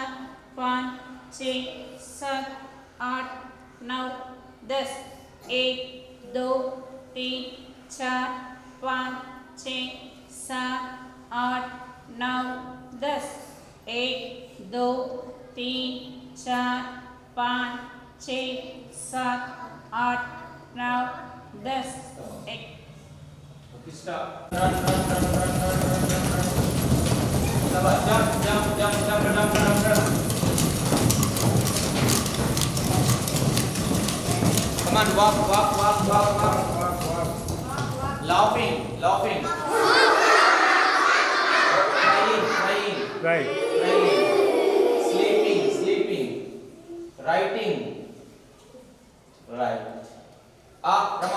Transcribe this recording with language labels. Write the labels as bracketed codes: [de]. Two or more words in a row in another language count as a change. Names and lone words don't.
[hi] पाँच छः सात आठ नौ दस एक दो तीन चार पाँच छः सात आठ नौ दस एक दो तीन चार पाँच छः सात आठ नौ दस एक [en] Come on, walk. Laughing. Crying. Right. Sleeping. Writing. Right. Rama.